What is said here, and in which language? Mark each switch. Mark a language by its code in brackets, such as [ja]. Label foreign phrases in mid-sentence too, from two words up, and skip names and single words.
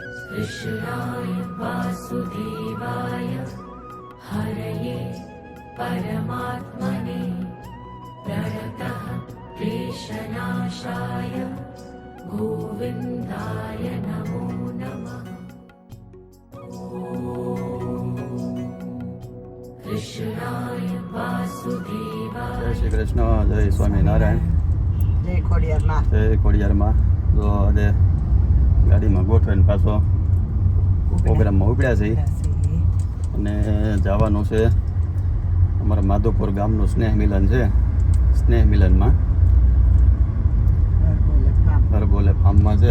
[sa] कृष्णाय वासुदेवाय हरये परमात्मने प्रणतः क्लेशनाशाय गोविन्दाय नमो नमः। कृष्णाय वासुदेवाय। [gu] जय श्री कृष्ण, जय स्वामीनारायण, જય ખોડિયારમાં. જય ખોડિયારમાં. તો આજે ગાડીમાં ગોઠવીને પાછો પ્રોગ્રામમાં ઉપડ્યા છે અને જવાનું છે અમારા માધવપુર ગામનું સ્નેહ મિલન છે. સ્નેહ મિલનમાં હરબોલે ફાર્મમાં છે.